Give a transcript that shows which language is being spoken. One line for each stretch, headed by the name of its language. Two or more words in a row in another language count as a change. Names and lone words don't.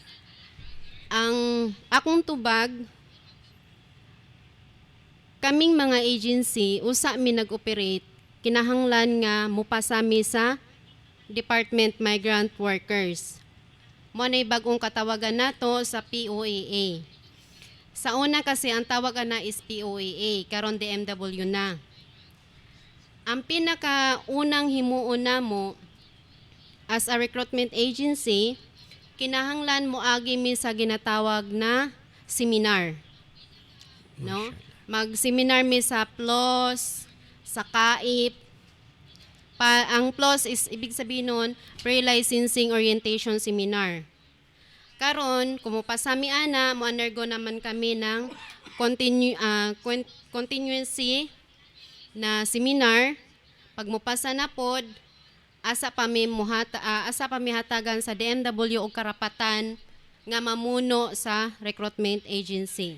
Cebuano: Ang akong tubag, kaming mga agency, usa mi nag-operate, kinahanglan nga mupasami sa Department Migrant Workers. Mo na bagong katawagan nato sa POAA. Sa una kasi ang tawagan na is POAA, karon DMW na. Ang pinakaunang himuon namo
English: as a recruitment agency,
Cebuano: kinahanglan mo agi mi sa ginatawag na seminar. No? Mag-seminar mi sa PLOS, sa KAIP.
Filipino: Ang PLOS is ibig sabihin nun,
English: Pre-Licensing Orientation Seminar.
Cebuano: Karon, kumupasami ana,
Filipino: mo-undergo naman kami ng continuity na seminar.
Cebuano: Pag mupasa na pod, asa pa mi hatagan sa DMW og karapatan nga mamuno sa recruitment agency.